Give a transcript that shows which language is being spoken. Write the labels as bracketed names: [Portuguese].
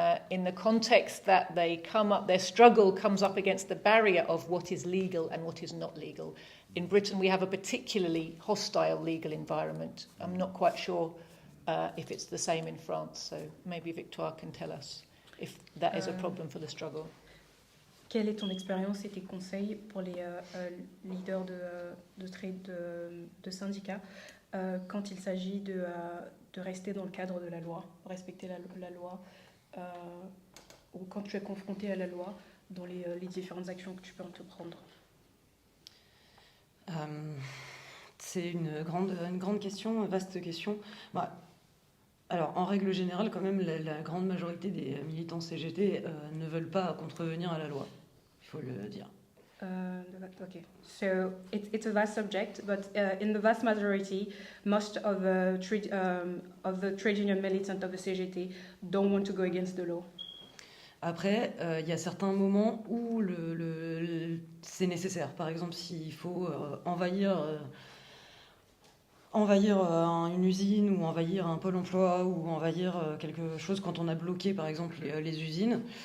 [English] in the context that their struggle comes up against the barrier of what is legal and what is not legal. In Britain, we have a particularly hostile legal environment. I'm not quite sure if it's the same in France, so maybe Victoire can tell us if that is a problem for the struggle. [French] Quelle est ton expérience et tes conseils pour les leaders de syndicats quand il s'agit de rester dans le cadre de la loi, respecter la loi, ou quand tu es confronté à la loi dans les différentes actions que tu peux entreprendre? C'est une grande question, une vaste question. Bah, alors, en règle générale, quand même, la grande majorité des militants CGT ne veulent pas contrevenir à la loi. Il faut le dire. [English] Okay, so it's a vast subject, but in the vast majority, most of the trade union militant of the CGT don't want to go against the law. [French] Après, il y a certains moments où c'est nécessaire. Par exemple, s'il faut envahir une usine ou envahir un pôle emploi ou envahir quelque chose quand on a bloqué, par exemple, les usines.